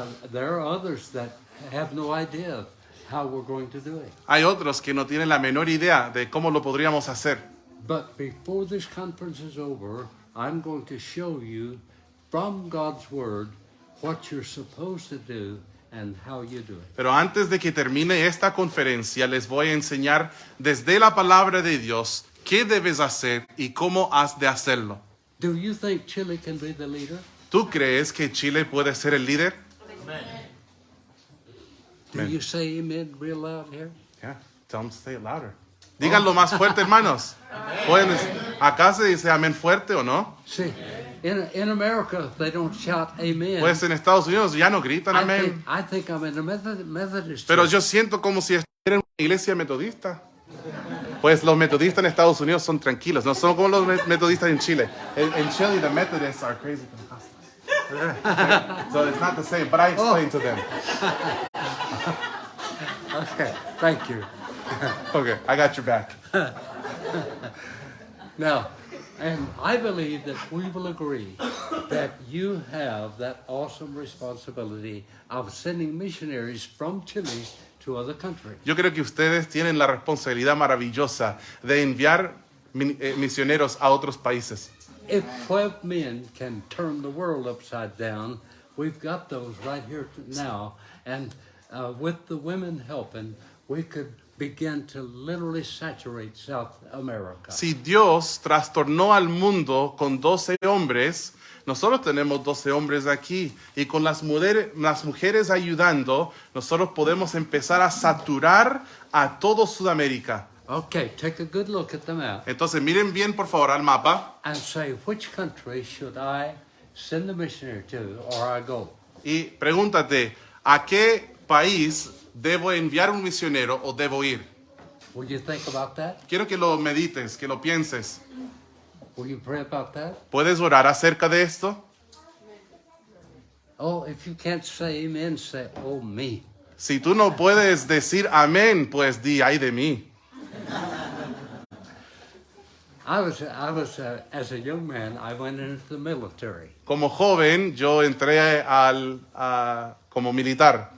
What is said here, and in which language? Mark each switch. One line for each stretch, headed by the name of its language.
English: There are others that have no idea how we're going to do it.
Spanish: Hay otros que no tienen la menor idea de cómo lo podríamos hacer.
English: But before this conference is over, I'm going to show you from God's Word what you're supposed to do and how you do it.
Spanish: Pero antes de que termine esta conferencia, les voy a enseñar desde la palabra de Dios qué debes hacer y cómo has de hacerlo.
English: Do you think Chile can be the leader?
Spanish: ¿Tú crees que Chile puede ser el líder?
English: Do you say amen real loud here? Yeah, tell them to say it louder.
Spanish: Díganlo más fuerte, hermanos. Pueden, acá se dice amén fuerte o no.
English: See, in America, they don't shout amen.
Spanish: Pues en Estados Unidos ya no gritan amén.
English: I think I'm in a Methodist
Spanish: Pero
English: church.
Spanish: yo siento como si estuviera en una iglesia metodista. Pues los metodistas en Estados Unidos son tranquilos, no son como los metodistas en Chile. En Chile,
English: the Methodists are crazy Pentecostals. So it's not the same, but I explained to them. Okay, thank you. Okay, I got your back. Now, And I believe that we will agree that you have that awesome responsibility of sending missionaries from Chile to other countries.
Spanish: Yo creo que ustedes tienen la responsabilidad maravillosa de enviar misioneros a otros países.
English: If 12 men can turn the world upside down, we've got those right here now. And with the women helping, we could begin to literally saturate South America.
Spanish: Si Dios trastornó al mundo con 12 hombres, nosotros tenemos 12 hombres aquí y con las mujeres ayudando, nosotros podemos empezar a saturar a todo Sudamérica.
English: Okay, take a good look at the map
Spanish: Entonces miren bien por favor al mapa
English: and say, which country should I send the missionary to or I go?
Spanish: y pregúntate, ¿a qué país debo enviar un misionero o debo ir?
English: Will you think about that?
Spanish: Quiero que lo medites, que lo pienses.
English: Will you pray about that?
Spanish: ¿Puedes orar acerca de esto?
English: Oh, if you can't say amen, say, oh, me.
Spanish: Si tú no puedes decir amén, pues di ay de mí.
English: I was as a young man, I went into the military.
Spanish: Como joven, yo entré como militar.